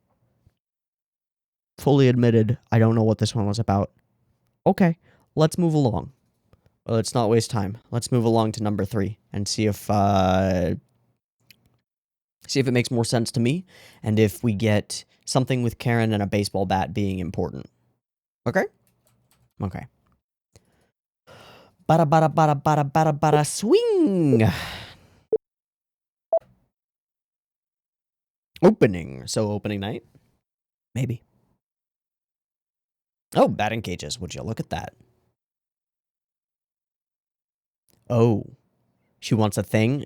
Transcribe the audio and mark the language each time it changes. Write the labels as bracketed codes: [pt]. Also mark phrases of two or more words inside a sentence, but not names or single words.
[en] Fully admitted, I don't know what this one was about. Okay, let's move along. Well, let's not waste time. Let's move along to number 3 and see if it makes more sense to me, and if we get something with Karen and a baseball bat being important. Okay? Okay. Bada bada bada bada bada bada swing! Opening. So opening night? Maybe. Oh, batting cages. Would you look at that? Oh. She wants a thing?